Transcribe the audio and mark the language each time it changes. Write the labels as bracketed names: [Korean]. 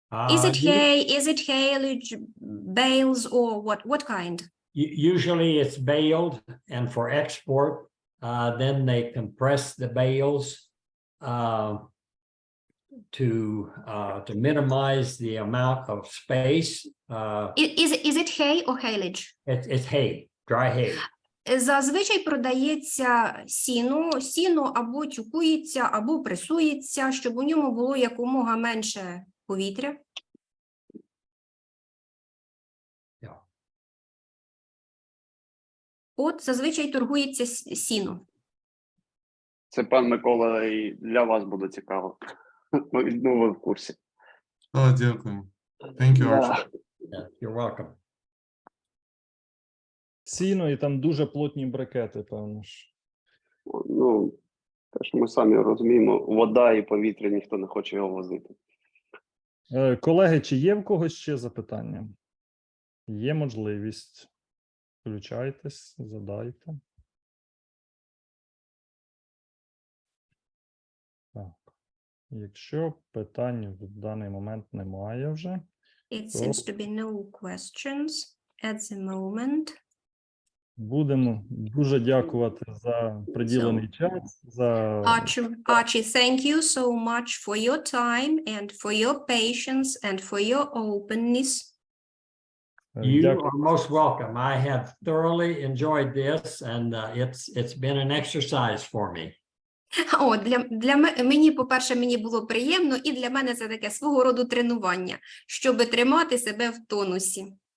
[English] Is it hay? Is it haylage, bales, or what kind? Usually it's baled, and for export, then they compress the bales to minimize the amount of space. Is it hay or haylage? It's hay, dry hay. [Ukrainian] Зазвичай продається сіно або тюкується, або пресується, щоб у ньому було якомога менше повітря. [English] Yeah. [Ukrainian] От зазвичай торгується сіно. Це, пан Микола, і для вас буде цікаво. Ви в курсі. Дякую. [English] Thank you, Archie. Yeah, you're welcome. [Ukrainian] Сіно і там дуже плотні брикети, певно ж. Теж ми самі розуміємо, вода і повітря, ніхто не хоче його возити. Колеги, чи є в когось ще запитання? Є можливість. Включайтесь, задайте. Так. Якщо питань в даний момент немає вже. [English] It seems to be no questions at the moment. [Ukrainian] Будемо дуже дякувати за приділений час, за [English] Archie, thank you so much for your time and for your patience and for your openness. You [Ukrainian] дякую. [English] are most welcome. I have thoroughly enjoyed this, and it's been an exercise for me. [Ukrainian] О, мені, по-перше, мені було приємно, і для мене це таке свого роду тренування, щоб тримати себе в тонусі.